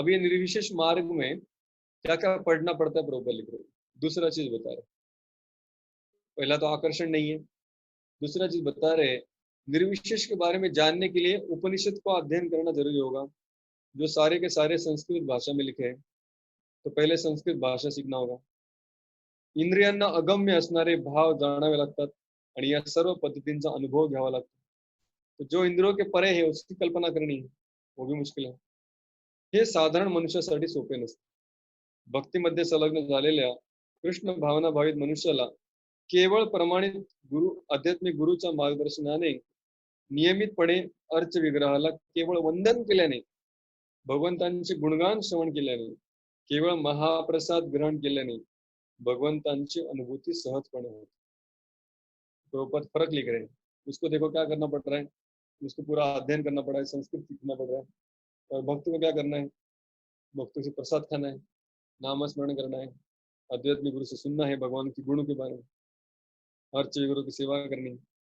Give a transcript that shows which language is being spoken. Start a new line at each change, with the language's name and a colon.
Hindi: अब ये निर्विशेष मार्ग में क्या क्या पढ़ना पड़ता है, प्रभुपाद लिख रहे हैं। दूसरा चीज बता रहे, पहला तो आकर्षण नहीं है, दूसरा चीज बता रहे निर्विशेष के बारे में जानने के लिए उपनिषद को अध्ययन करना जरूरी होगा, जो सारे के सारे संस्कृत भाषा में लिखे हैं। तो पहले संस्कृत भाषा सीखना होगा,
Marathi: इंद्रियांना अगम्य असणारे भाव जाणावे लागतात आणि या सर्व पद्धतींचा अनुभव घ्यावा लागतो।
Hindi: तो जो इंद्रियों के परे है उसकी कल्पना करनी है, वो भी मुश्किल है।
Marathi: हे साधारण मनुष्यासाठी सोपे नसते। भक्तीमध्ये संलग्न झालेल्या कृष्ण भावना भावित मनुष्याला केवळ प्रमाणित गुरु आध्यात्मिक गुरुच्या मार्गदर्शनाने नियमितपणे अर्च विग्रहाला केवळ वंदन केल्याने, भगवंतांचे गुणगान श्रवण केल्याने, केवळ महाप्रसाद ग्रहण केल्याने भगवंतांची अनुभूति सहजपणे होती।
Hindi: प्रभुपाद फर्क लिख रहे हैं, उसको देखो क्या करना पड़ रहा है, उसको पूरा अध्ययन करना पड़ा है, संस्कृत सीखना पड़ रहा है। और भक्त को क्या करना है, भक्तों से प्रसाद खाना है, नाम स्मरण करना है, आध्यात्मिक गुरु से सुनना है भगवान की गुणों के बारे में, हर चीज गुरु की सेवा करनी है।